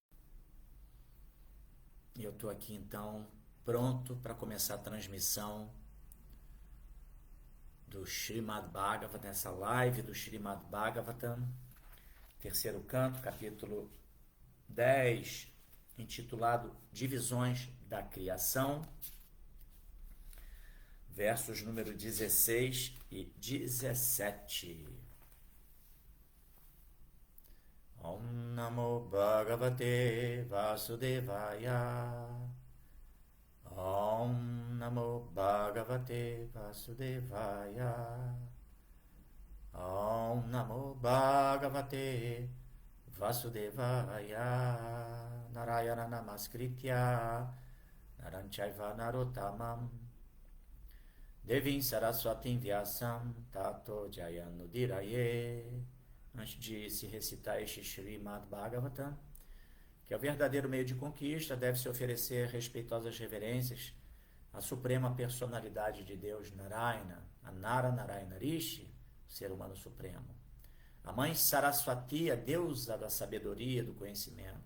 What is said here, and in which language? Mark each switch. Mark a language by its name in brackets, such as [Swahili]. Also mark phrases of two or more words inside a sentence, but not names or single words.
[Portuguese] E eu estou aqui, então, pronto para começar a transmissão do Srimad Bhagavatam, essa live do Srimad Bhagavatam, terceiro canto, capítulo 10, intitulado Divisões da Criação, versos número 16 e 17. [Sanskrit] ॐ नमो भगवते वासुदेवाय. ॐ नमो भगवते वासुदेवाय. ॐ नमो भगवते वासुदेवाय. नारायण नमस्कृत्य नरञ्चैव नरोत्तमम् देवीम् सरस्वतीम् व्यासम् ततो जयमुदीरयेत्. [Portuguese] Antes de se recitar este Srimad Bhagavatam, que é o verdadeiro meio de conquista, deve-se oferecer respeitosas reverências à suprema personalidade de Deus, Narayana, a Nara Narayana Rishi, ser humano supremo. A mãe Saraswati, a deusa da sabedoria e do conhecimento.